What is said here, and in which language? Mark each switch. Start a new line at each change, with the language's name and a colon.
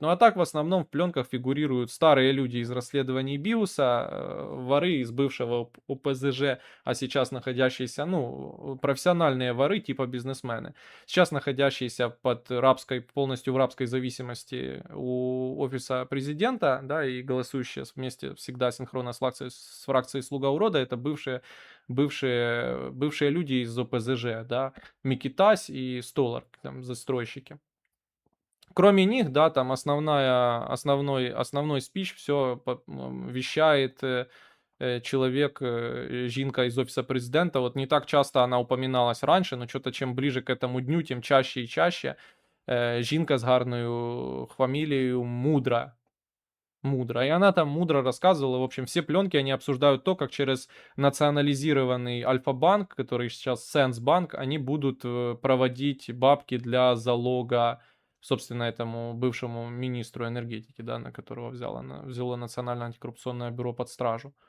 Russian: Ну а так в основном в пленках фигурируют старые люди из расследований Биуса, воры из бывшего ОПЗЖ, а сейчас находящиеся, ну, профессиональные воры типа бизнесмены, сейчас находящиеся под рабской, полностью в рабской зависимости у офиса президента, да, и голосующие вместе всегда синхронно с фракцией «Слуга урода», это бывшие люди из ОПЗЖ, да, Микитась и Столар, там застройщики. Кроме них, да, там основной спич все вещает человек, Жинка из офиса президента. Вот не так часто она упоминалась раньше, но что-то чем ближе к этому дню, тем чаще и чаще.
Ukrainian: Жінка з гарною фамілією Мудра.
Russian: Мудро. И она там мудро рассказывала. В общем, все пленки, они обсуждают то, как через национализированный Альфа-банк, который сейчас Сенсбанк, они будут проводить бабки для залога, собственно, этому бывшему министру энергетики, да, на которого взяло Национальное антикоррупционное бюро под стражу.